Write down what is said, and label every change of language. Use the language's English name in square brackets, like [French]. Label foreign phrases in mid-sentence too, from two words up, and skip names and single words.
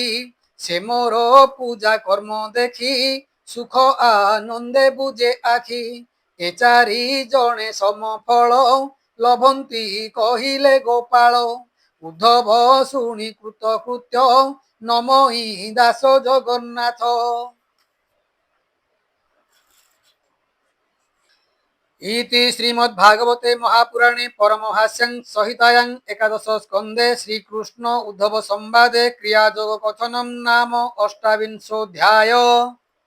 [Odia] ସେ ମୋର ପୂଜା କର୍ମ ଦେଖି ସୁଖ ଆନନ୍ଦେ ବୁଜେ ଆଖି। ଏ ଚାରି ଜଣେ ସମଫଳ ଲଭନ୍ତି କହିଲେ ଗୋପାଳ। ଉଦ୍ଧବ ଶୁଣି କୃତକୃତ୍ୟ ନମଇ ଦାସ ଜଗନ୍ନାଥ। [Sanskrit] इति श्रीमद्भागवते महापुराणे परमहास्यं संहितायां एकादश स्कन्धे श्रीकृष्ण उद्धव संवादे क्रियायोग कथनं नाम अष्टाविंशोऽध्याय।